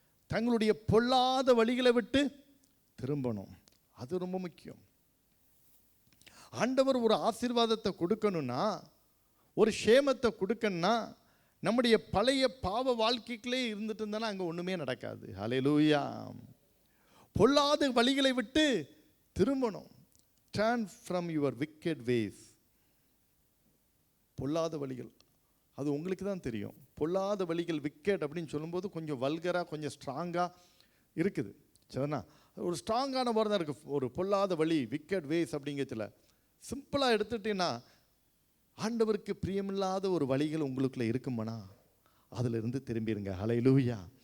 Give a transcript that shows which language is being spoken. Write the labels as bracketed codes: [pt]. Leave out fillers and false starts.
[ta] தங்களுடைய பொல்லாத வழிகளை விட்டு திரும்பணும். அது ரொம்ப முக்கியம். ஆண்டவர் ஒரு ஆசீர்வாதத்தை கொடுக்கணும்னா, ஒரு சேமத்தை கொடுக்கணும்னா, நம்முடைய பழைய பாவ வாழ்க்கைகளே இருந்துட்டு இருந்தானா அங்கே ஒன்றுமே நடக்காது. ஹல்லேலூயா. பொல்லாத வழிகளை விட்டு திரும்பணும். [en] Turn from your wicked ways. [ta] பொல்லாத வழிகள், அது உங்களுக்கு தான் தெரியும். பொல்லாத வழிகள் விக்கெட் அப்படின்னு சொல்லும்போது கொஞ்சம் வல்கராக, கொஞ்சம் ஸ்ட்ராங்காக இருக்குது. சரிண்ணா? ஒரு ஸ்ட்ராங்கான வார்த்தை தான் இருக்குது. ஒரு பொல்லாத வழி, விக்கெட் வேஸ் அப்படிங்கிறதுல சிம்பிளாக எடுத்துட்டீங்கன்னா, ஆண்டவருக்கு பிரியமில்லாத ஒரு வழிகள் உங்களுக்குள்ள இருக்குமானா அதுல இருந்து திரும்பிடுங்க. ஹல்லேலூயா.